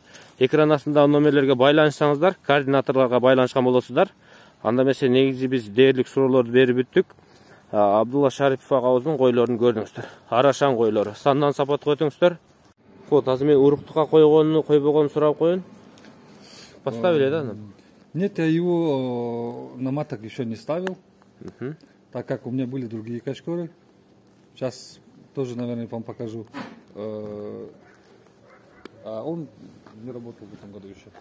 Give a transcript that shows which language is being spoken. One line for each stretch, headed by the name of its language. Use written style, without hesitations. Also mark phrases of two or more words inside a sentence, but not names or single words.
Kyrgyz: Экран астындагы номерлерге байланышсаңыздар, координаторлорго байланышкан болосуздар. Анда эмесе негизи биз дээрлик суроолорду берип бүттүк. Абдулла Шарипов агабыздын койлорун көрдүңүздөр. Арашан койлору. Сандан сапатка өтүңүздөр. Вот, азыр мен уруктукка койгонуну, койбогонун сурап коеюн.
Russian: Поставили, да? Нет, я его на маток еще не ставил, так как у меня были другие качкоры. Сейчас тоже, наверное, вам покажу. А он не работал в этом году еще.